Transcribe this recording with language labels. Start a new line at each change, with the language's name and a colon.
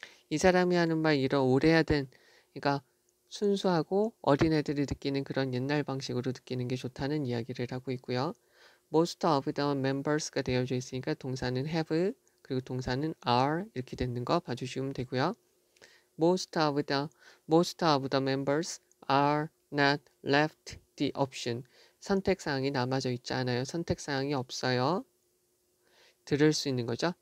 Korean: 이 사람이 하는 말 이런 오래하던 그러니까 순수하고 어린애들이 느끼는 그런 옛날 방식으로 느끼는 게 좋다는 이야기를 하고 있고요.
English: Most of the members
Korean: 가 되어져 있으니까 동사는 have 그리고 동사는 are 이렇게 되는 거 봐주시면 되고요.
English: Most of the members are not left the option.
Korean: 선택사항이 남아져 있지 않아요. 선택사항이 없어요. 들을 수 있는 거죠.